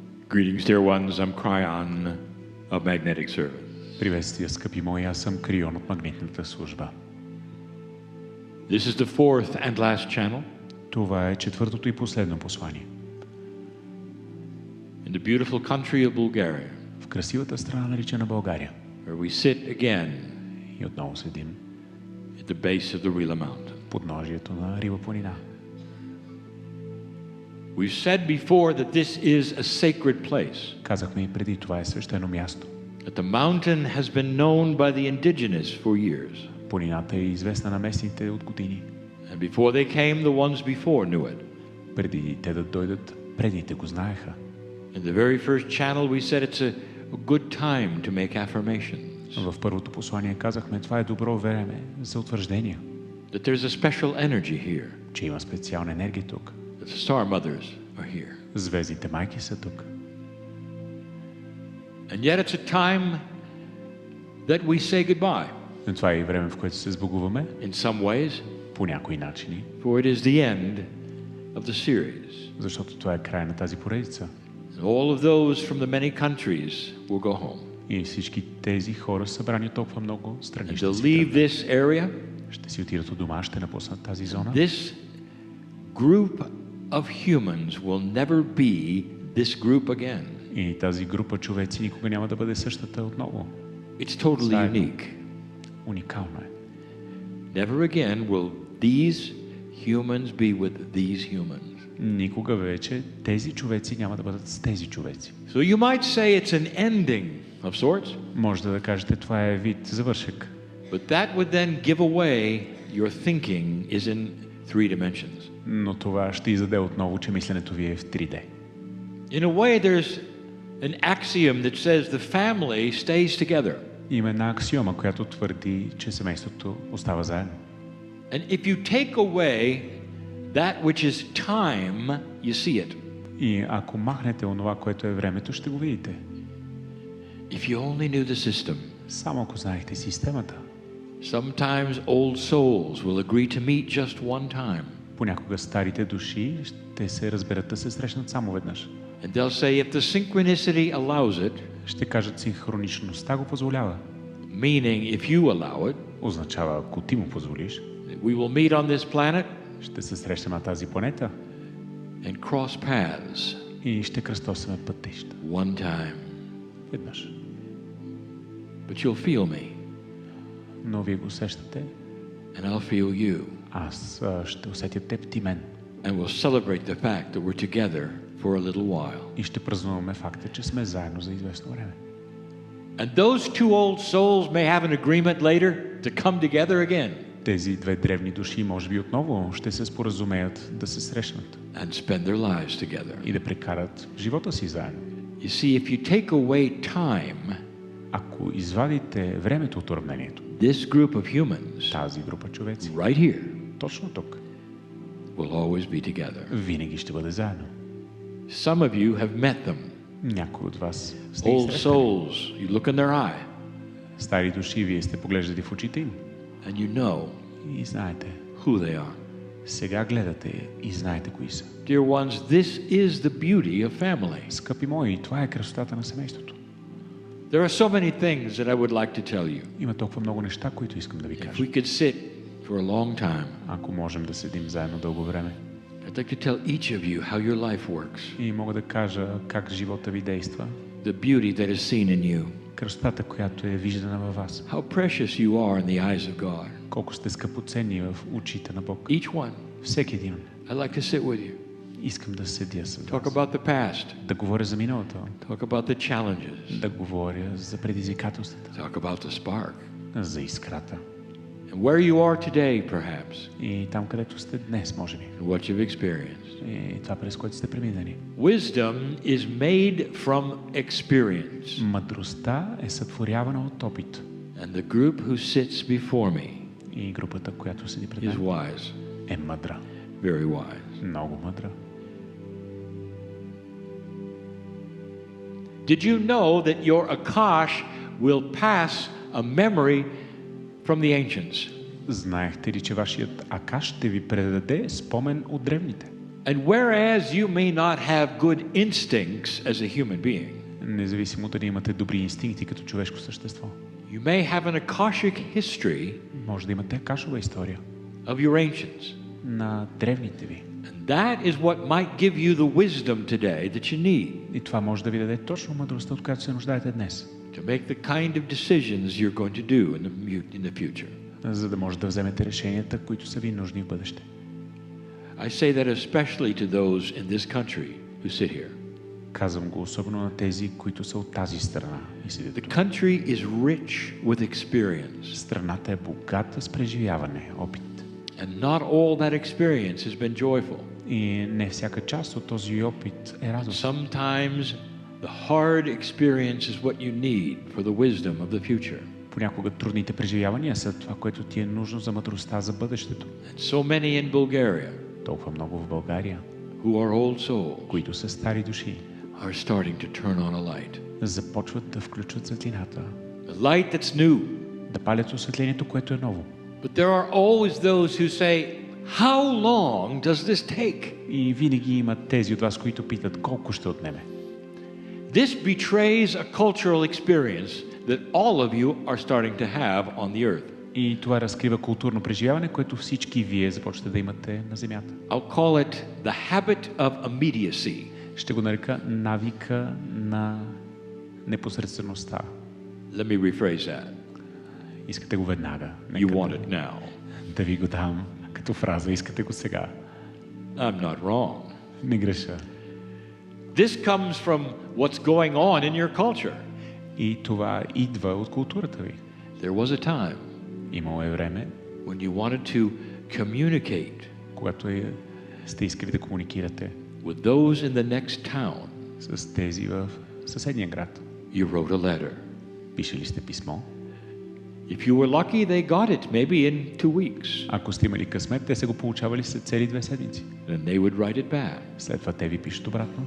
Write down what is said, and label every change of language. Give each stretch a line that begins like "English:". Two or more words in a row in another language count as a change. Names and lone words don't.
English: Greetings, dear ones. I'm Kryon of Magnetic Service.
Bulgarian: Приветствия, скъпи мои, аз съм Крион от магнитната служба.
English: This is the fourth and last channel
Bulgarian: Това е четвъртото и последно послание.
English: in the beautiful country of Bulgaria,
Bulgarian: В красивата страна, наричана България.
English: where we sit again
Bulgarian: И отново седим
English: at the base of the Rila Mountain.
Bulgarian: под ножието на Рила планина.
English: We've said before that this is a sacred place.
Bulgarian: Казахме и преди, това е свещено място.
English: That the mountain has been known by the indigenous for years.
Bulgarian: Планината е известна на местните от години.
English: And before they came, the ones before knew it.
Bulgarian: Преди те да дойдат, предните го знаеха.
English: In the very first channel we said it's a good time to make affirmations.
Bulgarian: В първото послание казахме, това е добро време за утвърждения.
English: That there's a special energy here.
Bulgarian: Че има специална енергия тук.
English: That the star mothers are here.
Bulgarian: Звездите майки са тук.
English: And yet it's a time that we say goodbye.
Bulgarian: Но това е и време, в което се сбогуваме.
English: In some ways.
Bulgarian: По някои начини.
English: For it is the end of the series.
Bulgarian: Защото това е край на тази поредица.
English: All of those from the many countries will go home.
Bulgarian: И всички тези хора събрани толкова много страни ще
English: leave this area.
Bulgarian: Ще си отидат от дома, ще напуснат тази зона.
English: This group of humans will never be this group again.
Bulgarian: И тази група човеци никога няма да бъде същата отново.
English: It's totally unique.
Bulgarian: Уникално е.
English: Never again will these humans be with these humans.
Bulgarian: Никога вече тези човеци няма да бъдат с тези човеци.
English: So you might say it's an ending of sorts.
Bulgarian: Може да кажете, това е вид завършек.
English: But that would then give away your thinking is in three dimensions.
Bulgarian: Но това ще издаде отново, че мисленето ви е в 3D.
English: In a way there's an axiom that says the family stays together.
Bulgarian: Има една аксиома, която твърди, че семейството остава заедно.
English: And if you take away that which is time, you see it.
Bulgarian: И ако махнете онова, което е времето, ще го видите.
English: If you only knew the system.
Bulgarian: Само ако знаехте системата.
English: Sometimes old souls will agree to meet just one time.
Bulgarian: Понякога старите души ще се разберат да се срещнат само веднъж.
English: And they'll say if the synchronicity allows it.
Bulgarian: Ще кажат, синхроничността го позволява.
English: Meaning if you allow it.
Bulgarian: Означава, ако ти му позволиш.
English: We will meet on this planet.
Bulgarian: Ще се срещнем на тази планета.
English: And cross paths.
Bulgarian: И ще кръстосаме пътища.
English: One time.
Bulgarian: Веднъж.
English: But you'll feel me.
Bulgarian: Но вие го усещате.
English: And I'll feel you.
Bulgarian: Аз ще усетя теб, ти мен.
English: And we'll celebrate the fact that we're together for a little while.
Bulgarian: И ще празнуваме факта, че сме заедно за известно време.
English: And those two old souls may have an agreement later to come together again.
Bulgarian: Тези две древни души може би отново ще се споразумеят да се срещнат.
English: And spend their lives together.
Bulgarian: И да прекарат живота си заедно.
English: You see, if you take away time,
Bulgarian: ако извадите времето от уравнението,
English: this group of humans,
Bulgarian: тази група човеци,
English: right here,
Bulgarian: точно тук,
English: will always be together.
Bulgarian: винаги ще бъде заедно.
English: Some of you have met them.
Bulgarian: Някои от вас сте ги
English: Old
Bulgarian: срещали.
English: souls, you look in their eye.
Bulgarian: Стари души, вие сте поглеждали в очите им.
English: And you know
Bulgarian: И знаете.
English: who they are.
Bulgarian: Сега гледате и знаете кои са.
English: Dear ones, this is the beauty of family.
Bulgarian: Скъпи мои, това е красотата на семейството.
English: There are so many things that I would like to tell you.
Bulgarian: Има толкова много неща, които искам да ви
English: If
Bulgarian: кажа.
English: we could sit for a long time,
Bulgarian: Ако можем да седим заедно дълго време.
English: I'd like to tell each of you how your life works.
Bulgarian: И мога да кажа как живота ви действа.
English: The beauty that is seen in you.
Bulgarian: Красотата, която е виждана във вас.
English: How precious you are in the eyes of God.
Bulgarian: Колко сте скъпоценни в очите на Бог.
English: Each one.
Bulgarian: Всеки един.
English: I'd like to sit with you.
Bulgarian: Искам да седя с
English: Talk
Bulgarian: вас.
English: about the past.
Bulgarian: Да говоря за миналото.
English: Talk about the challenges.
Bulgarian: Да говоря за предизвикателствата.
English: Talk about the spark.
Bulgarian: За искрата.
English: And where you are today, perhaps.
Bulgarian: И там, където сте днес, може би.
English: And what you've experienced.
Bulgarian: И това, през което сте преминали.
English: Wisdom is made from experience.
Bulgarian: Мъдростта е сътворявана от опит.
English: And the group who sits before me
Bulgarian: И групата, която седи пред
English: is
Bulgarian: мен,
English: wise.
Bulgarian: е мъдра.
English: Very wise.
Bulgarian: Много мъдра.
English: Did you know that your Akash will pass a memory from the ancients?
Bulgarian: Знаехте ли, че вашият Акаш ще ви предаде спомен от древните?
English: And whereas you may not have good instincts as a human being,
Bulgarian: Независимо дали имате добри инстинкти като човешко същество,
English: you may have an Akashic history
Bulgarian: може да имате кашова история
English: of your ancients.
Bulgarian: на древните ви.
English: And that is what might give you the wisdom today that you need
Bulgarian: И това може да ви даде точно мъдростта, от която се нуждаете днес,
English: to make the kind of decisions you're going to do in the future.
Bulgarian: за да може да вземете решенията, които са ви нужни в бъдеще.
English: I say that especially to those in this country who sit here.
Bulgarian: Казвам го особено на тези, които са от тази страна и седят
English: The
Bulgarian: тук.
English: country is rich with experience,
Bulgarian: Страната е богата с преживяване, опит.
English: and not all that experience has been joyful.
Bulgarian: И не всяка част от този опит е радостна.
English: Sometimes the hard experience is what you need for the wisdom of the future.
Bulgarian: Понякога трудните преживявания са това, което ти е нужно за мъдростта за бъдещето.
English: And so many in Bulgaria
Bulgarian: Толкова много в България,
English: who are old souls
Bulgarian: които са стари души,
English: are starting to turn on a light.
Bulgarian: започват да включват светлината,
English: A light that's new.
Bulgarian: да палят осветлението, което е ново.
English: But there are always those who say, how long does this take?
Bulgarian: И винаги има тези от вас, които питат колко ще отнеме.
English: This betrays a cultural experience that all of you are starting to have on the earth.
Bulgarian: И това разкрива културно преживяване, което всички вие започвате да имате на земята.
English: I'll call it the habit of immediacy.
Bulgarian: Ще го нарека навика на непосредствеността.
English: Let me rephrase that.
Bulgarian: Искате го веднага.
English: You want it now.
Bulgarian: Да ви го дам като фраза. Искате го сега.
English: I'm not wrong.
Bulgarian: Не греша.
English: This comes from what's going on in your culture.
Bulgarian: И това идва от културата ви.
English: There was a time
Bulgarian: Имало е време,
English: when you wanted to communicate
Bulgarian: когато сте искали да комуникирате
English: with those in the next town.
Bulgarian: с тези в съседния град.
English: You wrote a letter.
Bulgarian: Пишели сте писмо.
English: If you were lucky, they got it maybe in 2 weeks.
Bulgarian: Ако сте имали късмет, те са го получавали след цели 2 седмици.
English: Then they would write it back.
Bulgarian: След това те ви пишат обратно.